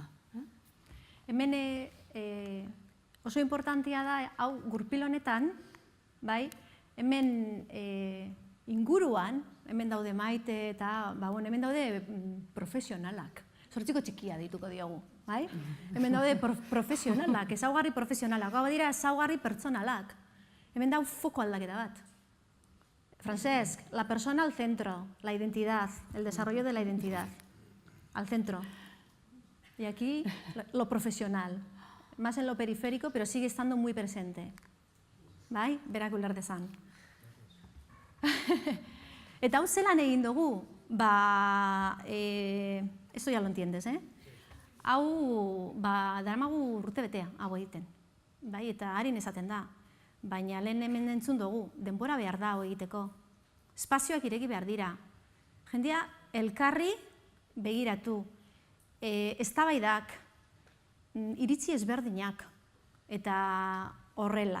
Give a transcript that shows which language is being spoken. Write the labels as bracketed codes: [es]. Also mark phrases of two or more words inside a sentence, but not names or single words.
[eu] Hemen oso importantia da hau gurpil honetan, hemen inguruan, hemen daude Maite eta hemen daude profesionalak. Zortziko txikia dituko diogu, bai? Hemen daude profesionalak, ezaugarri profesionalak, hau dira ezaugarri pertsonalak. Hemen dau foko aldaketa bat. [es] Francesc, la persona al centro, la identidad, el desarrollo de la identidad, al centro. Y aquí lo profesional, más en lo periférico, pero sigue estando muy presente. [eu] Bai? Berak ulertezan. Eta hau zelan egin dugu, [es] esto ya lo entiendes, [eu] hau, daramagu urte betea, hau egiten. Bai, eta harin esaten da. Baina lehen hemen entzun dugu, denbora behar da hau egiteko. Espazioak ireki behar dira. Jendea, elkarri begiratu. Eztabaidak, iritzi ezberdinak, eta horrela.